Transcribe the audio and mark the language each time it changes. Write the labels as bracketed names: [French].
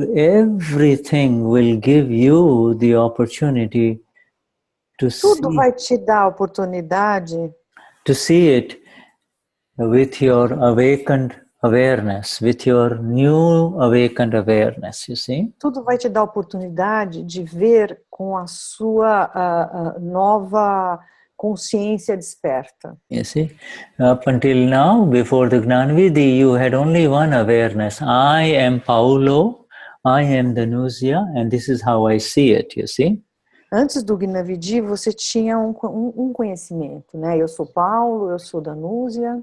[English] everything will give you the opportunity to [Portuguese] Tudo vai te dar a oportunidade [English] to see it with your awakened awareness, with your new awakened awareness, you see? [Portuguese] Tudo vai te dar a oportunidade de ver com a sua nova consciência desperta. [English] You see, up until now, before the Gnan Vidhi, you had only one awareness. I am Paulo, I am Denize, and this is how I see it, you see. [Portuguese] Antes do Gnani Vidhi, você tinha um conhecimento, né? Eu sou Paulo, eu sou Denize.